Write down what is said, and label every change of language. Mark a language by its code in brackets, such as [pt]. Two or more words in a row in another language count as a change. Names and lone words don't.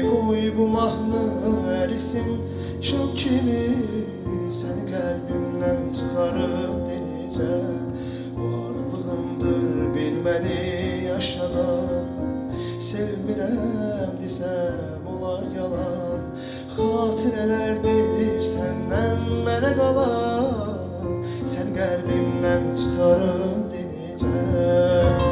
[az] Koy bu mahnı erisin şam kimi. [tr] Seni kalbimden çıkarıp deneyeceğim. Varlığımdır bilmeni yaşadan. [az] Sevmirəm desem olar yalan. Xatirələrdir səndən mənə qalan. Sən qəlbimdən çıxarım denəcəm.